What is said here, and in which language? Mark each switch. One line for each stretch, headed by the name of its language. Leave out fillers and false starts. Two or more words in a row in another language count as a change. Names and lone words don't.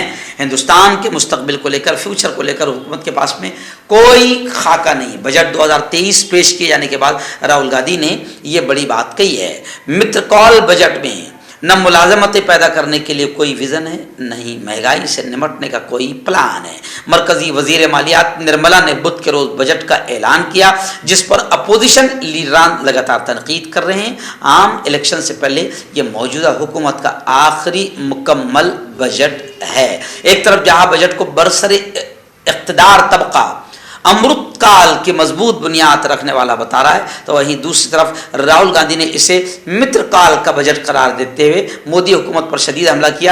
Urdu: ہندوستان کے مستقبل کو لے کر، فیوچر کو لے کر حکومت کے پاس میں کوئی خاکہ نہیں۔ بجٹ 2023 پیش کیے جانے کے بعد راہل گاندھی نے یہ بڑی بات کہی ہے۔ متر کال بجٹ میں نہ ملازمتیں پیدا کرنے کے لیے کوئی ویژن ہے، نہیں مہنگائی سے نمٹنے کا کوئی پلان ہے۔ مرکزی وزیر مالیات نرملا نے بدھ کے روز بجٹ کا اعلان کیا، جس پر اپوزیشن لیڈران لگاتار تنقید کر رہے ہیں۔ عام الیکشن سے پہلے یہ موجودہ حکومت کا آخری مکمل بجٹ ہے۔ ایک طرف جہاں بجٹ کو برسر اقتدار طبقہ امرت کال کی مضبوط بنیاد رکھنے والا بتا رہا ہے، تو وہیں دوسری طرف راہل گاندھی نے اسے متر کال کا بجٹ قرار دیتے ہوئے مودی حکومت پر شدید حملہ کیا۔